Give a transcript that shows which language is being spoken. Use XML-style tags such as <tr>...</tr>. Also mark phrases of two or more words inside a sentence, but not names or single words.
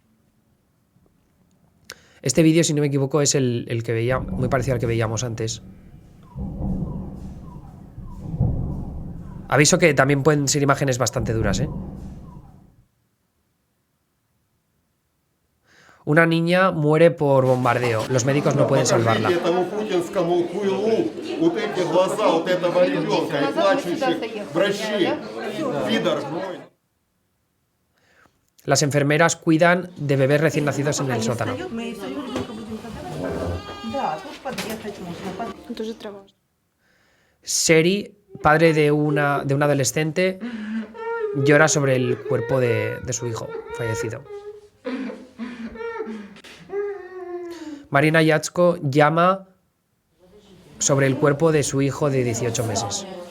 <es>Este vídeo, si no me equivoco, es el que veía, muy parecido al que veíamos antes. Aviso que también pueden ser imágenes bastante duras, ¿eh? Una niña muere por bombardeo. Los médicos no pueden salvarla.</es> <ru>Покажите этому путинскому хуйлу вот эти глаза вот этого ребенка и плачущих врачей. Пидор.</ru> <es>Las enfermeras cuidan de bebés recién nacidos en el sótano.</es> <ru>Мы всё ребенка будем подавать. Да, тут подъехать можно.</ru> <uk>Дуже треба.</uk> <es>Sherry, padre de un adolescente, llora sobre el cuerpo de su hijo fallecido. Marina Yatsko llama sobre el cuerpo de su hijo de 18 meses.</es>